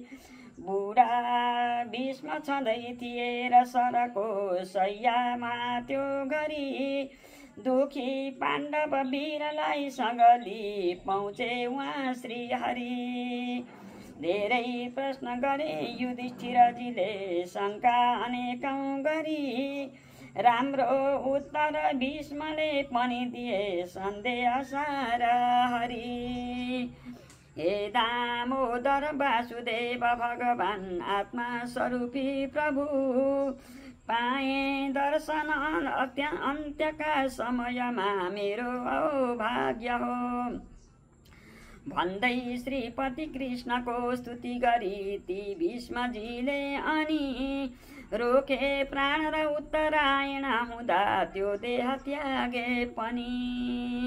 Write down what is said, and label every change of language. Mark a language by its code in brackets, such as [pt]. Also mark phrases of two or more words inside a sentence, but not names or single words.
[ne] बुढा भीष्म छँदै थिए र सरको शय्यामा त्यो घरी, दुखी पाण्डव वीरलाई सँगली पहुँचे उहाँ श्रीहरि। धेरै प्रश्न गरे युधिष्ठिरजीले शङ्का अनेकौं गरी, राम्रो उत्तर भीष्मले पनि दिए सन्देह सारा हरि। हे दामोदर वासुदेव भगवान् आत्मा स्वरूपी प्रभु, पाए दर्शन अन्त्यका समयमा मेरो अभाग्य हो। भन्दै श्रीपति कृष्णको स्तुति गरी ती भीष्मजीले, अनि रोके प्राण र उत्तरायण हुँदा त्यो देह त्यागे पनि।